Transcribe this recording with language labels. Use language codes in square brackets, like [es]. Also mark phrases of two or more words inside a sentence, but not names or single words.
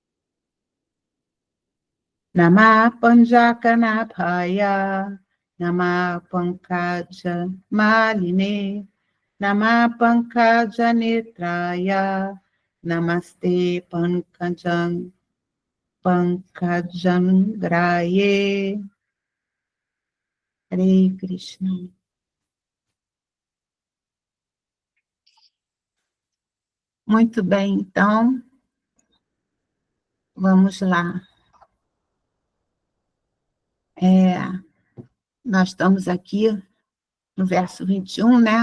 [sa] Namah Panjakanabhaya Namah Pankaja Maline Namah Pankaja Netraya Namaste Pankajan Graye. Hare Krishna. [pt] Muito bem, então, vamos lá. Nós estamos aqui no verso 21, né?